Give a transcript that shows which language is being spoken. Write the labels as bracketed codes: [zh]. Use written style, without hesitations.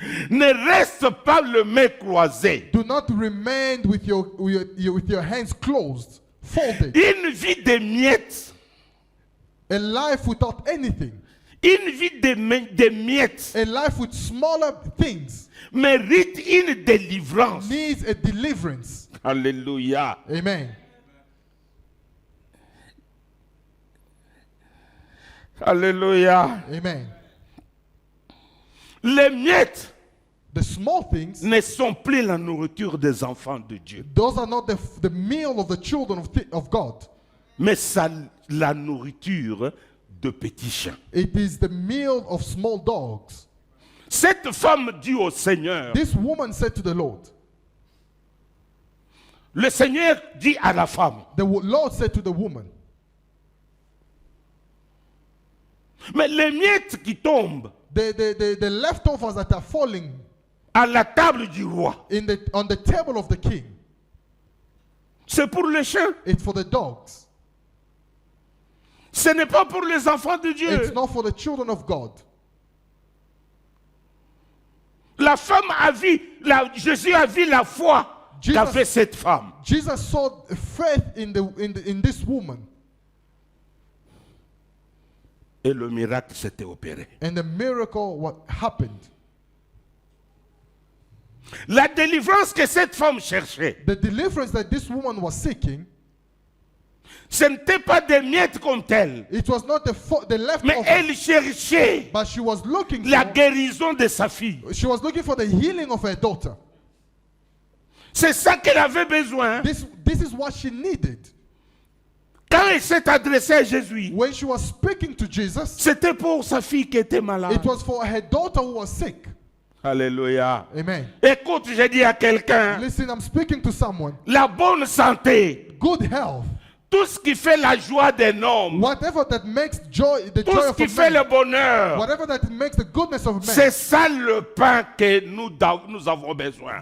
[fr] Ne reste pas le main croisé. [en] Do not remain with your hands closed, folded. [fr] Une vie de miettes, [en] A life without anything. [fr] Une vie de miettes [en] A life with smaller things [fr] mérite une délivrance. [en] needs a deliverance. [fr] Alléluia. [en] Amen. [fr] Alléluia. [en] Amen. [fr] Les miettes [en] The small things, [fr] ne sont plus la nourriture des enfants de Dieu, [en] those are not the meal of the children of God. [fr] mais ça, la nourriture de petits chiens. [en] It is the meal of small dogs. [fr] Cette femme dit au Seigneur, [en] This woman said to the Lord, [fr] le Seigneur dit à la femme, [en] Lord said to the woman, [fr] mais les miettes qui tombent [en] the leftovers that are falling [fr] à la table du roi, [en] on the table of the king, [fr] c'est pour les chiens. [en] it's for the dogs. [fr] Ce n'est pas pour les enfants de [en] It's [fr] Dieu. [en] not for the children of God. [fr] La femme a vu, Jésus a vu la foi qu'avait cette femme. [en] Jesus saw faith in this woman, [fr] Et le miracle s'était opéré. [en] and the miracle what happened. [fr] La délivrance que cette femme cherchait, [en] The deliverance that this woman was seeking, [fr] ce n'était pas des miettes comme telles, [en] it was not the [fr] mais [en] leftovers, [fr] elle cherchait [en] but she was looking [fr] la [en] for, [fr] guérison de sa fille. [en] she was looking for the healing of her daughter. [fr] C'est ça qu'elle avait besoin. [en] This is what she needed. [fr] Quand elle s'est adressée à Jésus, [en] When she was speaking to Jesus, [fr] c'était pour sa fille qui était malade. [en] it was for her daughter who was sick. [fr] Alléluia. [en] Amen. [fr] Écoute, j'ai dit à quelqu'un, [en] Listen, I'm speaking to someone. [fr] la bonne santé, [en] Good health, [fr] tout ce qui fait la joie d'un homme, [en] whatever that makes joy, the [fr] tout [en] joy [fr] ce [en] of [fr] qui [en] a [fr] fait le [en] man, [fr] bonheur, [en] whatever that makes the goodness of [fr] c'est [en] man, [fr] ça le pain que nous avons besoin.